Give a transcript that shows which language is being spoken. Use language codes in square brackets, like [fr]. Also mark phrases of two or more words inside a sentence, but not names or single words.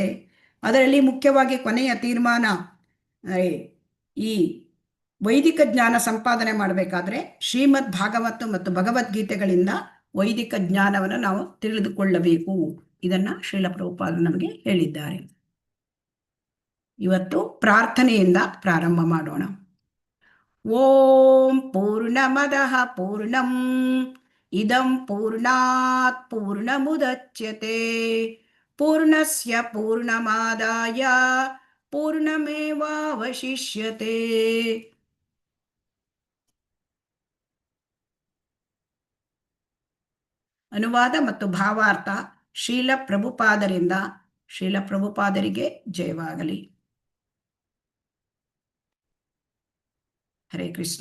[kn] ಅದರಲ್ಲಿ ಮುಖ್ಯವಾಗಿ ಕೊನೆಯ ತೀರ್ಮಾನ, ಈ ವೈದಿಕ ಜ್ಞಾನ ಸಂಪಾದನೆ ಮಾಡಬೇಕಾದ್ರೆ ಶ್ರೀಮದ್ ಭಾಗವತ ಮತ್ತು ಭಗವದ್ಗೀತೆಗಳಿಂದ ವೈದಿಕ ಜ್ಞಾನವನ್ನು ನಾವು ತಿಳಿದುಕೊಳ್ಳಬೇಕು. ಇದನ್ನು ಶ್ರೀಲ ಪ್ರಭುಪಾದರು ನಮಗೆ ಹೇಳಿದ್ದಾರೆ. ಇವತ್ತು ಪ್ರಾರ್ಥನೆಯಿಂದ ಪ್ರಾರಂಭ ಮಾಡೋಣ. [sa] ಓಂ ಪೂರ್ಣಮದಃ ಪೂರ್ಣಂ ಇದಂ ಪೂರ್ಣಾತ್ ಪೂರ್ಣಮುದಚ್ಯತೆ ಪೂರ್ಣಸ್ಯ ಪೂರ್ಣಮಾದಾಯ ಪೂರ್ಣಮೇವಾವಶಿಷ್ಯತೆ. [kn] ಅನುವಾದ ಮತ್ತು ಭಾವಾರ್ಥ ಶ್ರೀಲ ಪ್ರಭುಪಾದರಿಂದ. ಶ್ರೀಲ ಪ್ರಭುಪಾದರಿಗೆ ಜಯವಾಗಲಿ. [sa] ಹರೇ ಕೃಷ್ಣ.